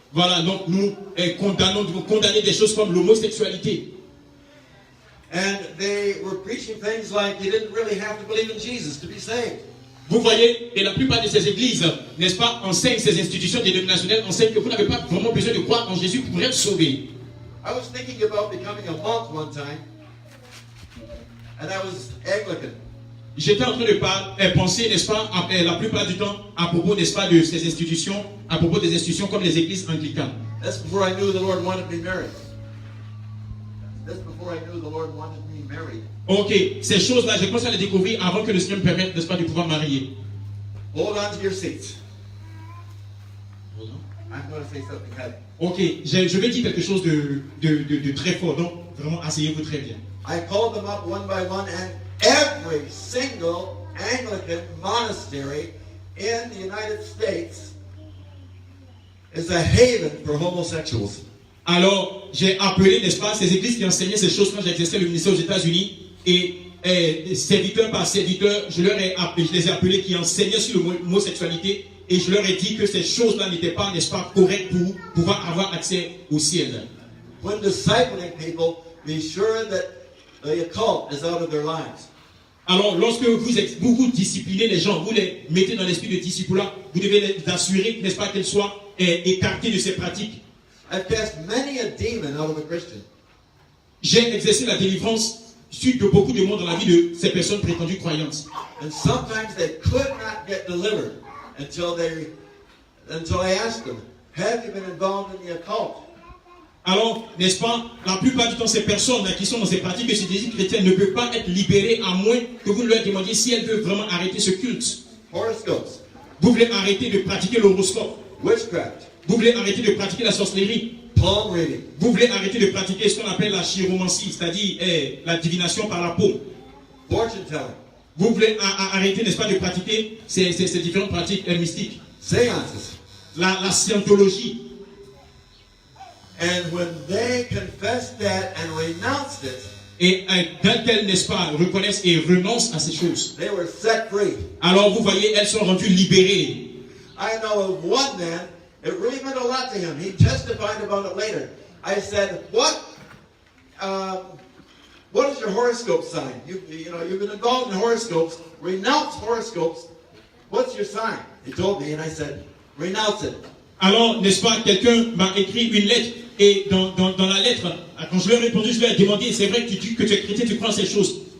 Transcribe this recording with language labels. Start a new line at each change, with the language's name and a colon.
French: Voilà, donc nous devons condamner des choses comme l'homosexualité.
English: And they were preaching things like you didn't really have to believe in Jesus to be saved.
French: Vous voyez, et la plupart de ces églises, n'est-ce pas, enseignent, ces institutions dénominationnelles enseignent que vous n'avez pas vraiment besoin de croire en Jésus pour être sauvé.
English: I was thinking about becoming a monk one time, and I was Anglican.
French: J'étais en train de penser, n'est-ce pas, la plupart du temps, à propos, n'est-ce pas, de ces institutions, à propos des institutions comme les églises anglicanes.
English: That's before I knew the Lord wanted me married. That's before I knew the Lord wanted me married.
French: Ok, ces choses-là, j'ai commencé à les découvrir avant que le Seigneur me permette, n'est-ce pas, de pouvoir marier.
English: Hold on to your seats. I'm going to say something heavy.
French: Ok, je vais dire quelque chose de très fort, donc vraiment asseyez-vous très bien.
English: I called them up one by one, and every single Anglican monastery in the United States is a haven for homosexuals.
French: Alors, j'ai appelé, n'est-ce pas, ces églises qui enseignaient ces choses quand j'exerçais le ministère aux États-Unis, et serviteur par serviteur, je les ai appelés qui enseignaient sur l'homosexualité, et je leur ai dit que ces choses-là n'étaient pas, n'est-ce pas, correctes pour pouvoir avoir accès au ciel.
English: When discipling people, be sure that the occult is out of their lives.
French: Alors, lorsque vous disciplinez les gens, vous les mettez dans l'esprit de disciple-là, vous devez les assurer, n'est-ce pas, qu'elles soient écartées de ces pratiques.
English: I've cast many a demon out of a Christian.
French: J'ai exercé la délivrance de beaucoup de monde dans la vie de ces personnes prétendues croyantes.
English: And sometimes they could not get delivered until I asked them, have you been involved in the occult?
French: Alors, n'est-ce pas, la plupart du temps, ces personnes qui sont dans ces pratiques de ces désirs chrétiens ne peuvent pas être libérées à moins que vous leur demandiez si elles veulent vraiment arrêter ce culte.
English: Horoscopes,
French: Vous voulez arrêter de pratiquer l'horoscope.
English: witchcraft,
French: Vous voulez arrêter de pratiquer la sorcellerie.
English: palm reading,
French: Vous voulez arrêter de pratiquer ce qu'on appelle la chiromancie, c'est-à-dire la divination par la peau.
English: fortune telling,
French: Vous voulez arrêter, n'est-ce pas, de pratiquer ces différentes pratiques mystiques.
English: seances.
French: La scientologie.
English: And when they confessed that and renounced it,
French: Et quand elles, n'est-ce pas, reconnaissent et renoncent à ces choses,
English: they were set free.
French: alors vous voyez, elles sont rendues libérées.
English: I know of one man, it really meant a lot to him. He testified about it later. I said, what is your horoscope sign? You've been involved in horoscopes. Renounce horoscopes. What's your sign? He told me, and I said, renounce it.
French: Alors, n'est-ce pas, quelqu'un m'a écrit une lettre, et dans la lettre, quand je lui ai répondu, je lui ai demandé, c'est vrai que tu dis que tu es chrétien, tu crois en ces choses.